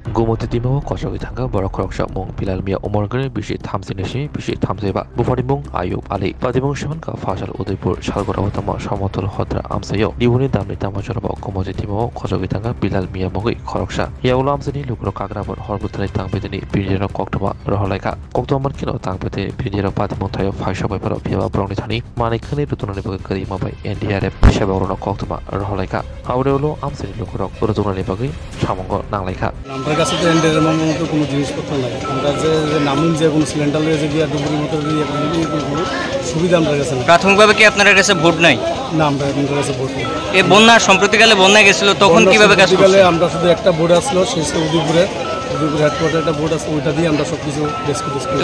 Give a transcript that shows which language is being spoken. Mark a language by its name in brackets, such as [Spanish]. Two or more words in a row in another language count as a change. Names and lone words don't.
[Kok Borok] Gumoti timo kosok itangka borok korok sak mong pilal mia umor gere bisi thamsi nesi bisi thamsi ba bufani mong Ayub Ali padimong shaman ka fasal Udaipur Shalgora utama Samotol Hodra amsayo dibuni damni tama joraba Gumoti timo kosok itangka pilal mia mongi korok sak ya ulam seni lukro kagrabor horbutani tangpeteni pinjero koktoma rohalaika koktoman kino tangpete pinjero padimong tayo faisha bai paro piaba brongni thani manikani rutunani bagai kari mabai NDRF seba urona koktoma rohalaika aure ulo amseni lukro rutunani bagai samongo nanglaika [Bangla] আমার কাছে তো এন্ডারের মতো কোনো জিনিসপত্র নাই। আমরা যে নামুন যে কোনো সিলিন্ডার লয়ে যে গিয়া ডুবুরি মতো দিয়ে কোনো সুবিধা আমাদের কাছে না। প্রাথমিকভাবে কি আপনার কাছে ভোট নাই? না, আমাদের কাছে ভোট নেই। এই বন্যা সম্প্রতিকালে বন্যা গেছিল তখন কিভাবে কাজ করছে? আমরা শুধু একটা বোর্ড আসলো সেই উদয়পুরে হেডকোয়ার্টার একটা বোর্ড আছে ওইটা দিয়ে আমরা সবকিছু ডিসকাস করি।